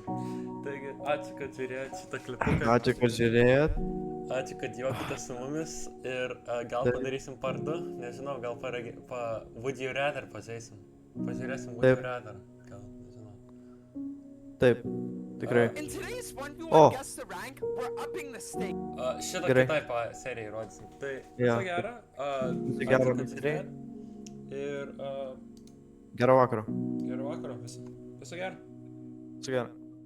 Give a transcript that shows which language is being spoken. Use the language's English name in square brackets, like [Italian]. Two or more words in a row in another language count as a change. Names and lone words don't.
[Lithuanian] Taigi, ačiū, kad žiūrėjot šitą klipuką. Ačiū, kad žiūrėjot. Ačiū, kad juokite su mumis. Ir gal padarysim part 2. Nežinau, gal Would You Rather pažaisim. Pažiūrėsim Would You Taip. Rather. Gal, nežinau. Taip, tikrai. [English] In today's one, you Oh. want to guess the rank? We're upping the stake. [Lithuanian] Šitą Gerai. kitai serijai rodysim. Tai Jo. viso gero. Viso gero Ačiū, kad serijai. žiūrėjot. Ir Gero vakaro. gero vakaro visi. Viso gero. Su gero.